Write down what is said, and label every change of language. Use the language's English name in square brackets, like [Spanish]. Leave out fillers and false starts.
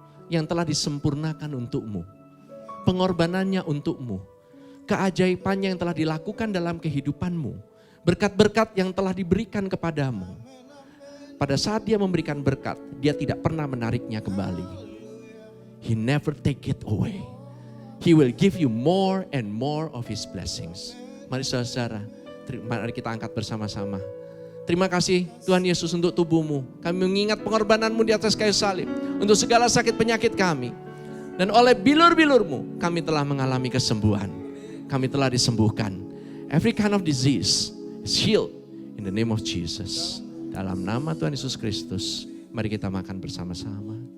[Indonesian] Yang telah disempurnakan untukmu. Pengorbanannya untukmu. Keajaibannya yang telah dilakukan dalam kehidupanmu. Berkat-berkat yang telah diberikan kepadamu. Pada saat Dia memberikan berkat, Dia tidak pernah menariknya kembali. [English] He never take it away. He will give you more and more of His blessings. [Indonesian] Mari saudara, mari kita angkat bersama-sama. Terima kasih Tuhan Yesus untuk tubuh-Mu. Kami mengingat pengorbanan-Mu di atas kayu salib. Untuk segala sakit penyakit kami. Dan oleh bilur-bilur-Mu kami telah mengalami kesembuhan. Kami telah disembuhkan. [English] Every kind of disease is healed in the name of Jesus. [Indonesian] Dalam nama Tuhan Yesus Kristus, mari kita makan bersama-sama.